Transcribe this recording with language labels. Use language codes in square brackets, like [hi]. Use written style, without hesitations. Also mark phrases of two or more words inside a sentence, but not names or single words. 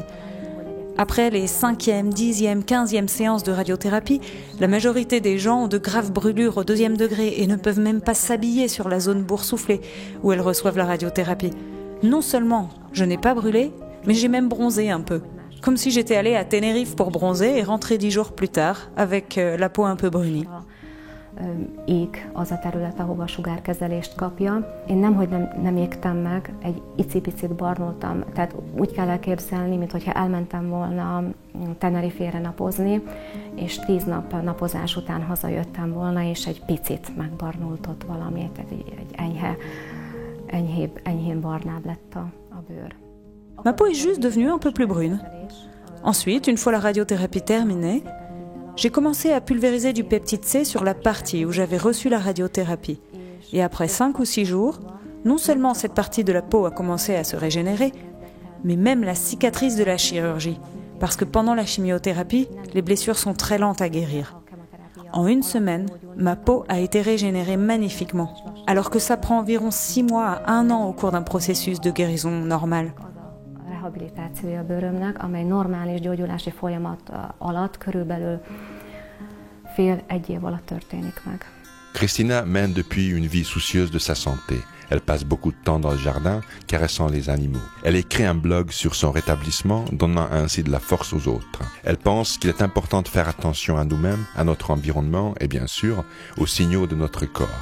[fr] Après les 5e, 10e, 15e séances de radiothérapie, la majorité des gens ont de graves brûlures au 2e degré et ne peuvent même pas s'habiller sur la zone boursouflée où elles reçoivent la radiothérapie. Non seulement je n'ai pas brûlé, mais j'ai même bronzé un peu. Comme si j'étais allée à Tenerife pour bronzer et rentrer 10 jours plus tard avec la peau un peu brunie. [hu] Ék az a terület, ahova a sugárkezelést kapja. Én nemhogy nem égtem meg, egy icipicit barnultam, tehát úgy kell elképzelni, mintha elmentem volna Tenerifére napozni, és 10 nap napozás után hazajöttem volna, és egy picit megbarnult ott valami, tehát egy enyhén barnább lett a bőr. [fr] Ma peau est juste devenue un peu plus brune. Ensuite, une fois la radiothérapie terminée, j'ai commencé à pulvériser du peptide C sur la partie où j'avais reçu la radiothérapie. Et après 5 ou 6 jours, non seulement cette partie de la peau a commencé à se régénérer, mais même la cicatrice de la chirurgie. Parce que pendant la chimiothérapie, les blessures sont très lentes à guérir. En 1 semaine, ma peau a été régénérée magnifiquement, alors que ça prend environ 6 mois à 1 an au cours d'un processus de guérison normal. [hu] Rehabilitációja a bőrömnek, amely normális gyógyulási folyamat alatt körülbelül fél-1 év alatt történik meg. [fr] Christina mène depuis une vie soucieuse de sa santé. Elle passe beaucoup de temps dans le jardin, caressant les animaux. Elle écrit un blog sur son rétablissement, donnant ainsi de la force aux autres. Elle pense qu'il est important de faire attention à nous-mêmes, à notre environnement et bien sûr aux signaux de notre corps.